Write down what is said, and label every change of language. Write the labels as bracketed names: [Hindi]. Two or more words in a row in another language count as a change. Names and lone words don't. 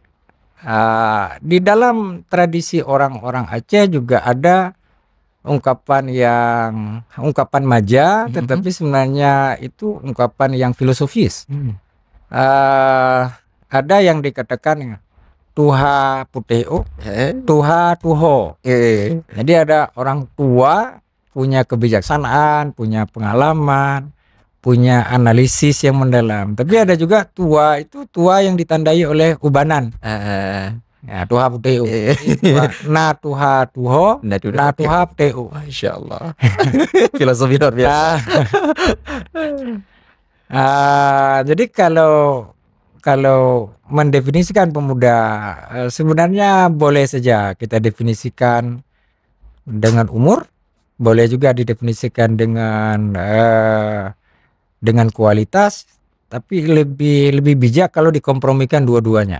[Indonesian] Di dalam tradisi orang-orang Aceh juga ada ungkapan maja, tetapi sebenarnya itu ungkapan yang filosofis. Ada yang dikatakan [Achinese] tuha puteo, tuha tuho. [Indonesian] Jadi ada orang tua punya kebijaksanaan, punya pengalaman, punya analisis yang mendalam. Tapi ada juga tua itu tua yang ditandai oleh ubanan. Ya, [Achinese] tuha puteo. Na tuha tuho, na tuha puteo. [Arabic] Masya Allah. [Indonesian] Filosofi luar biasa. Jadi kalau mendefinisikan pemuda, sebenarnya boleh saja kita definisikan dengan umur, boleh juga didefinisikan dengan kualitas, tapi lebih bijak kalau dikompromikan dua-duanya.